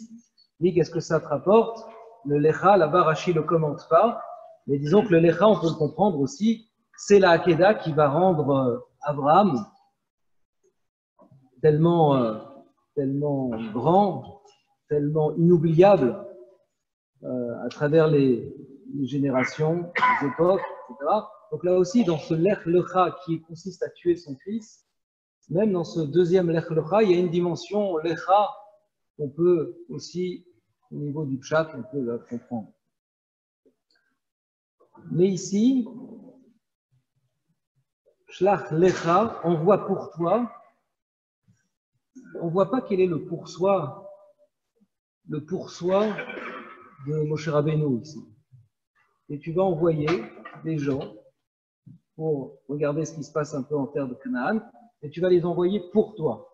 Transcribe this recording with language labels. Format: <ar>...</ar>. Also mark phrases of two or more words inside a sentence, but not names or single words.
<fr>Il dit qu'est-ce que ça te rapporte? Le lecha, là-bas Rashi ne le commente pas, mais disons que le lecha, on peut le comprendre aussi, c'est la Hakeda qui va rendre Abraham tellement grand, tellement inoubliable à travers les générations, les époques, etc. Donc là aussi, dans ce</fr> <he>לך לך</he> <fr>qui consiste à tuer son fils, même dans ce deuxième</fr> <he>לך לך,</he> <fr>il y a une dimension lecha qu'on peut aussi, au niveau du pshat, on peut la comprendre. Mais ici,</fr> <he>שלח לך,</he> <fr>on voit pour toi, on ne voit pas quel est le pour soi de Moshe Rabbeinu ici. Et tu vas envoyer des gens pour regarder ce qui se passe un peu en terre de Canaan, et tu vas les envoyer pour toi.</fr>